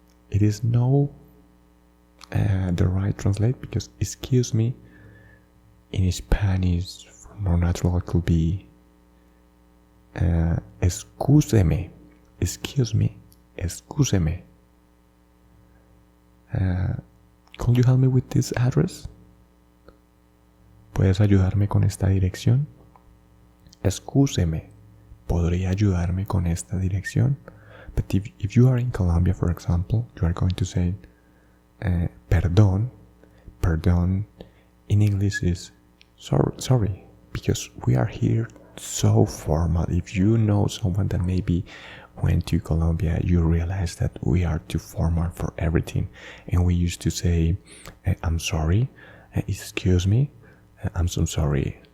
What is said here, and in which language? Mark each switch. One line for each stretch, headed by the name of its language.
English: It is no the right translate, because excuse me in Spanish for more natural it could be excúseme. Excuse me, excúseme. Could you help me with this address?
Spanish: ¿Puedes ayudarme con esta dirección? Excúseme. ¿Podría ayudarme con esta dirección?
English: But if you are in Colombia, for example, you are going to say perdón. Perdón in English is sorry, because we are here so formal. If you know someone that maybe went to Colombia, you realize that we are too formal for everything, and we used to say I'm sorry, excuse me, I'm so sorry.